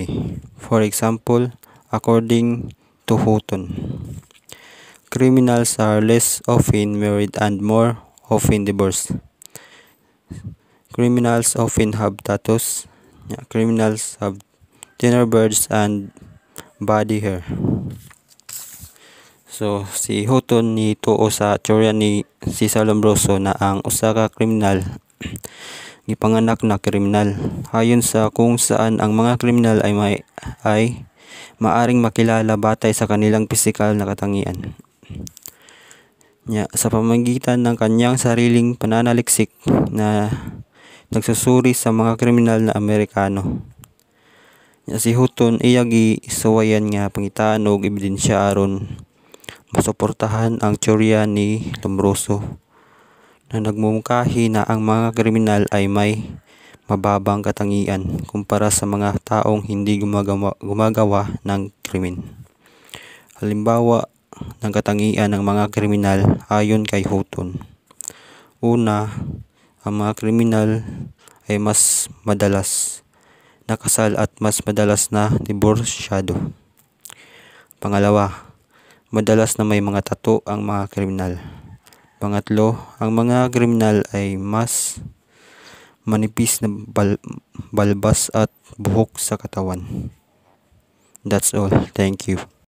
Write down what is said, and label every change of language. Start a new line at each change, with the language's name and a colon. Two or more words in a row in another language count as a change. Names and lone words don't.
English: For example, according to Houghton, criminals are less often married and more often divorced. Criminals often have tattoos. Criminals have thinner beards and body hair. So,
Cebuano: si Houghton ni tuo sa teorya ni Cesar Lombroso na ang usa ka kriminal gipanganak na kriminal.
Filipino: Hayon sa kung saan ang mga kriminal ay maaring makilala batay sa kanilang pisikal na katangian. Sa pamamagitan ng kanyang sariling pananaliksik na nagsusuri sa mga kriminal na Amerikano.
Cebuano: Si Houghton iya gisuwayan nga pangitaan og ebidensya aron masuportahan ang teorya ni Lombroso
Filipino: na nagmumungkahi na ang mga kriminal ay may mababang katangian kumpara sa mga taong hindi gumagawa ng krimen. Halimbawa ng katangian ng mga kriminal ayon kay Houghton. Una, ang mga kriminal ay mas madalas nakasal at mas madalas na diborsyado. Pangalawa, madalas na may mga tattoo ang mga kriminal. Pangatlo, ang mga kriminal ay mas manipis na balbas at buhok sa katawan.
English: That's all. Thank you.